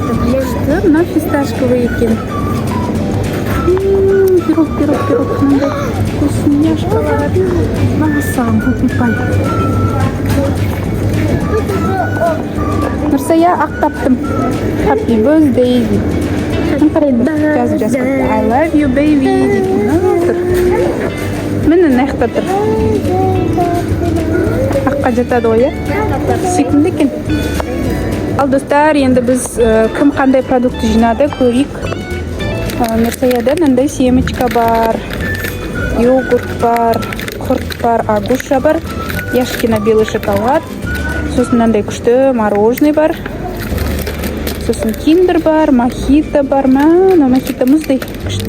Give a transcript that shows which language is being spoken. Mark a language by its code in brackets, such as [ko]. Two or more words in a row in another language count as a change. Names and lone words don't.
[kk] Мына фисташковый екен. Пирог. Мындай вкусняшкалар. Бағасам, бұлпипай. Нұрсая ақ таптым. [en] Happy birthday [kk] дейді. Жазып. [en] I love you, baby [kk] дейді. Міне нәқта тұр. Аққа жатады ғой, е? Сүйкімді екен. Ал, достар, енді біз кім қандай продукты жинады көрейік. Нұрсаяда мындай семечка бар, йогурт бар, құрт бар, агуша бар, Яшкино [ru] белый шоколад, [kk] сосын мынандай күшті мороженый бар, сосын киндер бар, мохито бар, мохито мұздай күшті.